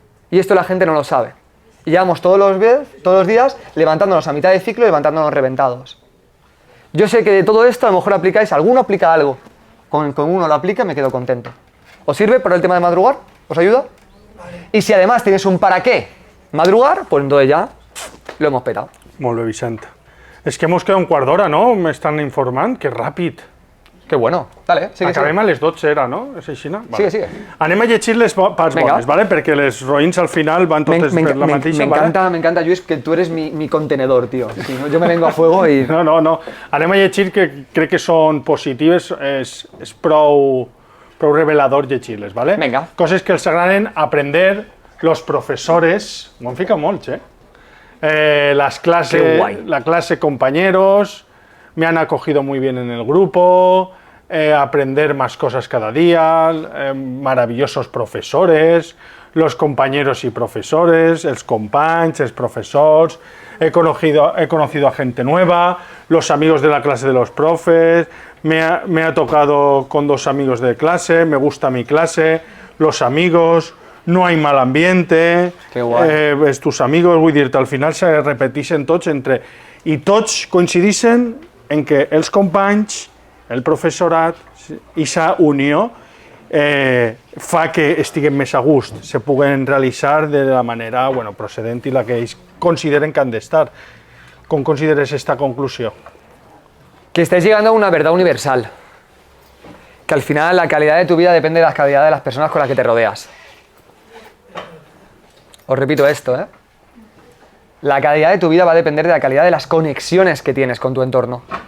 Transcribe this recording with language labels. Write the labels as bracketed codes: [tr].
[es] Y esto la gente no lo sabe. Y llevamos todos los días levantándonos a mitad de ciclo y levantándonos reventados. Yo sé que de todo esto a lo mejor aplicáis, alguno aplica algo. Con uno lo aplica me quedo contento. ¿Os sirve por el tema de madrugar? ¿Os ayuda? Y si además tienes un para qué madrugar, pues entonces ya lo hemos petado. [ca] Molt bé, Vicent. És que [es] hemos quedado [ca] un quart d'hora, no? M'estan informant, que ràpid. [es] Qué bueno. Dale, sigue, [ca] Acabem [es] sigue. [ca] a les 12, era, no? És així, no? [es] Sigue, sigue. [ca] Anem a llegir les parts Vinga. bones, ¿vale? Perquè les roïns al final van totes per la mateixa, [es] me encanta, Lluís, que tú eres mi contenedor, tío. Si no, yo me vengo a fuego y... No. [ca] Anem a llegir que crec que són positives, és prou revelador llegir-les, ¿vale? Vinga. Coses que els agraden [es] aprender los profesores, [ca] m'ho han ficat molts, [es] las clases, Qué guay. la clase compañeros, me han acogido muy bien en el grupo, aprender más cosas cada día, maravillosos profesores, los compañeros y profesores, [ca] els companys, els profesors, [es] he conocido a gente nueva, los amigos de la clase de los profes, me ha tocado con 2 amigos de clase, me gusta mi clase, los amigos, no hay mal ambiente, [ca] Que guai. [es] tus amigos, [ca] vull dir-te, al final se repeteixen tots entre... I tots coincideixen en que els companys, el professorat i sa unió fa que estiguem més a gust, se puguen realitzar de la manera procedent i la que ells consideren que han d'estar. Com consideres esta conclusió? [es] Que estáis llegando a una verdad universal. Que al final la calidad de tu vida depende de la calidad de las personas con las que te rodeas. Os repito esto, ¿eh? La calidad de tu vida va a depender de la calidad de las conexiones que tienes con tu entorno.